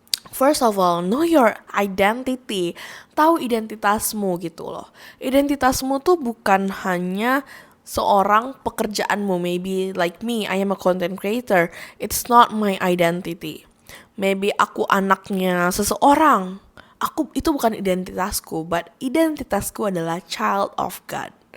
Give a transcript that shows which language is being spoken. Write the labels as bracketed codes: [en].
[en] First of all, know your identity. [id] Tahu identitasmu gitu loh. Identitasmu tuh bukan hanya seorang pekerjaanmu. [en] Maybe like me, I am a content creator. It's not my identity. [id] Maybe aku anaknya seseorang. Itu bukan identitasku, but identitasku adalah [en] child of God.